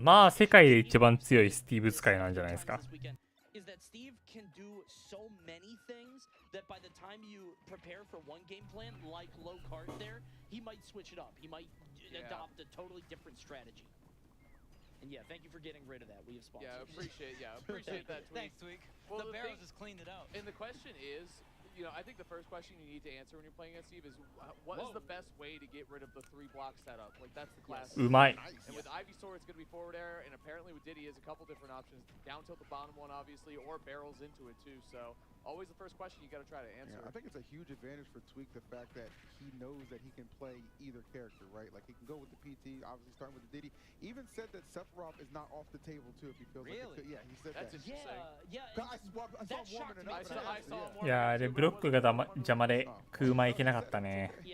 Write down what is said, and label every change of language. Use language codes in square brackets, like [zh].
[ja] まあ世界で一番強いスティーブ使いなんじゃないですか。 [en] Is that Steve can do so many things that by the time you prepare for one game plan, like low card there, he might switch it up. He might adopt a totally different strategy. And yeah, thank you for getting rid of that. We have sponsors. Appreciate that tweet. Thanks, Tweak. Well, the Barrels just cleaned it out. And the question is, you know, I think the first question you need to answer when you're playing against Steve is what is the best way to get rid of the 3-block setup? Like, that's the classic. [ja] うまい。 [en] And with Ivysaur, it's going to be forward air, and apparently with Diddy, has a couple different options. Down tilt the bottom one, obviously, or barrels into it, too. So, always the first question you got to try to answer. Yeah, I think it's a huge advantage for Tweak, the fact that he knows that he can play either character, right? Like, he can go with the PT, obviously starting with the Diddy. Even said that Sephiroth is not off the table, too, if he feels like it could. Yeah, he said that's that. Interesting. I saw him warming it up. I saw him warming it up. [ja] いや、あれブロックが邪魔で空間いけなかったね。